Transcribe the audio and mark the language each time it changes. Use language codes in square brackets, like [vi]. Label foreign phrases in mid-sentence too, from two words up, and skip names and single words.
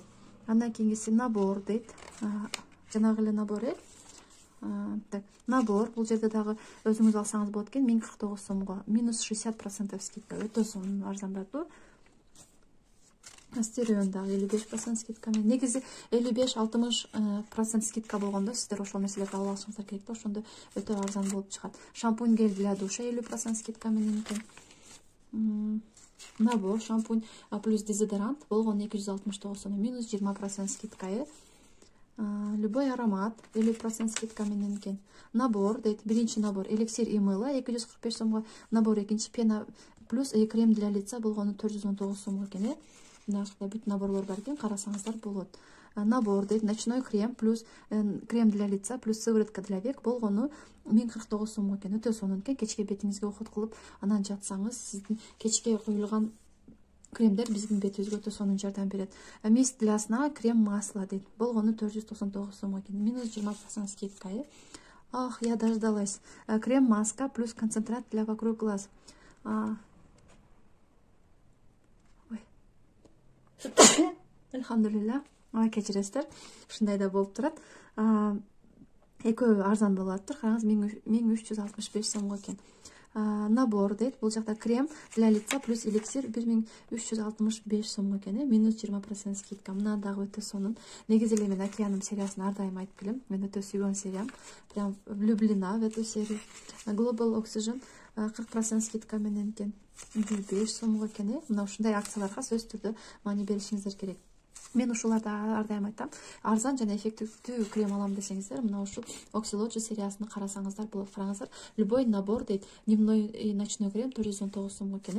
[ky] Андан кийинкиси набор дейт. Жанагы эле набор Так, набор, бул жерде дагы өзүңүз алсаңыз болот экен, 1049 сомго, [ru] минус 60% скидка, [ky] өтө сонун арзандатуу. Астерион дагы 55% скидка менен. Негизи 55-60% скидка болгондо сиздер ошол нерселерди алып алышыңыздар керек да, ошондо өтө арзан болуп чыгат. [ru] Шампунь гель для душа [ky] 50% скидка менен экен. Набор, [ru] шампунь плюс дезодорант [ky] болгону 269 сом, [ru] минус 20% скидка. Любой аромат [ky] 50% скидка менен экен. Набор дейт, биринчи набор [ru] эликсир и мыло [ky] 245 сомго, набор экинчи [ru] пена плюс крем для лица [ky] болгону 419 сомго экен. Мына бүт наборлор бар экен, карасаңыздар болот. Набор дейт, [ru] ночной крем плюс крем для лица плюс сыворотка для век [ky] болгону 1049 сомго экен. Өтө сонун экен. Кечке бетиңизге уход кылып, анан жатсаңыз, сиздин кечке коюлган кремдер биздин бетибизге өтө сонун жардам берет. [ru] Мист для сна крем масло [ky] дейт, болгону 499 сомго экен. [ru] Минус 20% скидка. Ах, я дождалась. Крем маска плюс концентрат для вокруг глаз. [ky] Элхамдулилля. Кечиресиздер. Ушундай да болуп турат. Экөө арзан болуп атыптыр. Караңыз, 1365 сомго экен. Набор дейт, бул жакта [ru] крем для лица плюс эликсир [ky] 1365 сомго экен, [ru] минус 20% скидка. [ky] Мына дагы өтө сонун. Негизи эле мен Океаным сериясын ар дайым айтып келем. Мен өтө сүйгөн сериям. [ru] Прям влюблена в эту серию. [ky] Global Oxygen 40% скидка менен экен, 105 сомго экен. Мына ушундай акцияларга сөзсүз түрдө маани беришиңиздер керек. Мен ушуларды ар дайым айтам. Арзан жана эффективдүү крем алам десеңиздер, мына ушул Oxylogy сериясын карасаңыздар болот. Караңыздар, [ru] любой набор [ky] дейт, [ru] дневной и ночной крем [ky] 419 сомго экен.